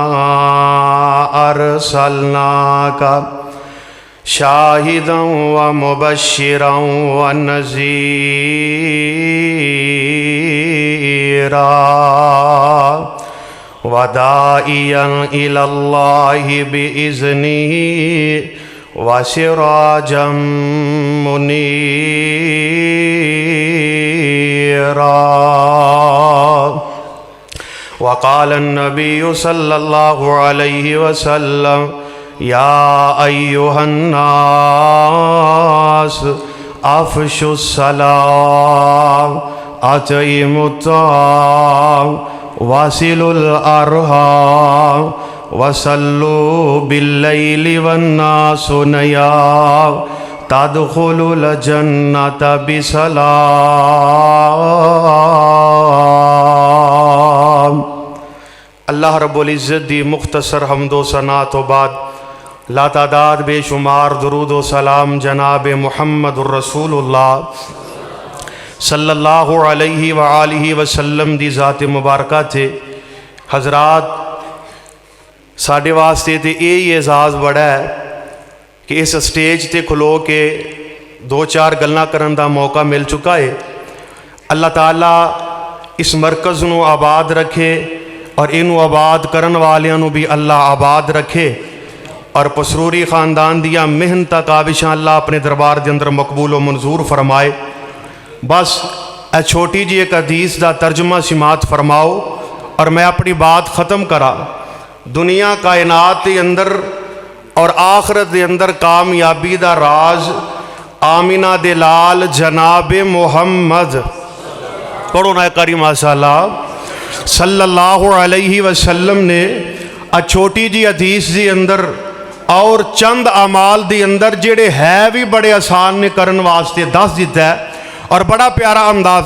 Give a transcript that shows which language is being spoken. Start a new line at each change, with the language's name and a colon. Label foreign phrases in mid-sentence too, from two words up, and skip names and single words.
Arabic: ارسلناک شاہدا ومبشرا ونذیرا وداعیا الی اللہ بإذنہ وسراجا منیرا۔ وقال النبی صلی اللہ علیہ وسلم یا ایہا الناس افشوا السلام، اطعموا الطعام، واصلوا الارحام، وصلوا باللیل والناس نیام، تدخلوا الجنۃ بسلام۔
Punjabi: اللہ رب العزت دی مختصر حمد و ثنا تو بعد لا تعداد بے شمار درود و سلام جناب محمد الرسول اللہ
Arabic: صلی اللہ علیہ وآلہ وسلم
Punjabi: دی ذات مبارکہ تھے۔ حضرات ساڑھے واسطے تے یہ اعزاز بڑا ہے کہ اس سٹیج تے کھلو کے دو چار گلاں کرن دا موقع مل چکا ہے۔ اللہ تعالیٰ اس مرکز نو آباد رکھے، اور انو آباد کرن والیاں نو بھی اللہ آباد رکھے، اور پسروری خاندان دیا محنت کابشاں اللہ اپنے دربار دے اندر مقبول و منظور فرمائے۔ بس اے چھوٹی جی ایک حدیث دا ترجمہ سماعت فرماؤ اور میں اپنی بات ختم کرا۔ دنیا کائنات دے اندر اور آخرت دے اندر کامیابی دا راز آمینہ دے لال جناب محمد، پڑھو نا کریم ماشاءاللہ،
Arabic: صلی اللہ علیہ وسلم
Punjabi: نے چھوٹی جی حدیث دے اندر اور چند اعمال دے اندر جڑے ہے بھی بڑے آسان نے کرن واسطے دس دیتا ہے، اور بڑا پیارا انداز۔